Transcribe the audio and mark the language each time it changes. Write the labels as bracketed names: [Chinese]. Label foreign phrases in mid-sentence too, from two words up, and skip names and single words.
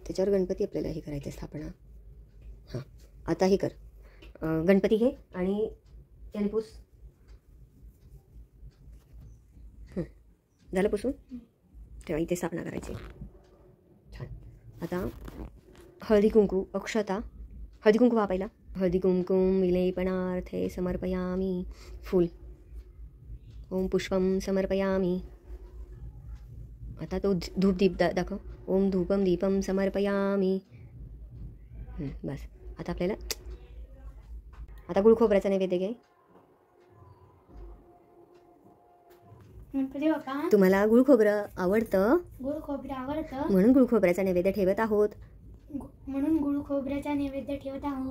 [Marathi] त्याच्यावर गणपती आपल्याला हे करायचं स्थापना. हां, आता हे कर, गणपती घे आणि त्याने पुस. झालं पुसून? तेव्हा इथे स्थापना करायची. छान. आता हळदी कुंकू, अक्षता, हळदी कुंकू हा पहिला. [Sanskrit] हळदी कुंकुम विलेपनार्थे समर्पयामी. फूल. ओम पुष्पम समर्पयामी. [Marathi] आता तो धूप दीप दाखव. [Sanskrit] ओम धूपम दीपम समर्पयामी. [Marathi] बस. आता आपल्याला आता गुळ खोबऱ्याचा नैवेद्य घे. गणपती बाप्पा, तुम्हाला गुळ खोबरं आवडतं गुळ खोबरं आवडतं म्हणून गुळ खोबऱ्याचा नैवेद्य ठेवत आहोत. म्हणून गुळ खोबऱ्याचा नैवेद्य ठेवत आहोत.